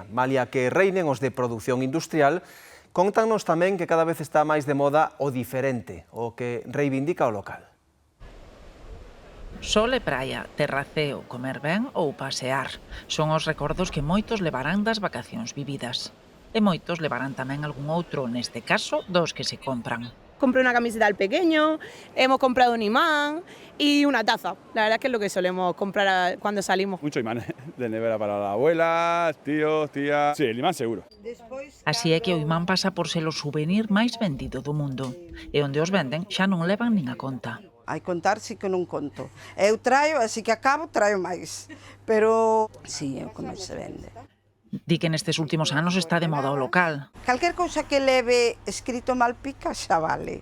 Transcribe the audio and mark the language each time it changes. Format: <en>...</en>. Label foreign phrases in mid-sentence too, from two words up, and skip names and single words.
<gl>Malia que reinen os de produción industrial, contanos tamén que cada vez está máis de moda o diferente, o que reivindica o local. Sol e praia, terraceo, comer ben ou pasear. Son os recordos que moitos levarán das vacacións vividas. E moitos levarán tamén algún outro, neste caso, dos que se compran.</gl> <es>Compré una camiseta al pequeño, hemos comprado un imán y una taza. La verdad es que es lo que solemos comprar cuando salimos. Mucho imán de nevera para la abuela, tíos, tía... Sí, el imán seguro.</es> <gl>Así é que o imán pasa por ser o souvenir máis vendido do mundo. E onde os venden xa non levan nin a conta. Hai contar, sí que non conto. Eu traio, así que acabo, traio máis. Pero, sí, é o que máis se vende. Di que nestes últimos anos está de moda o local. Calquer cousa que leve escrito Malpica xa vale.</gl>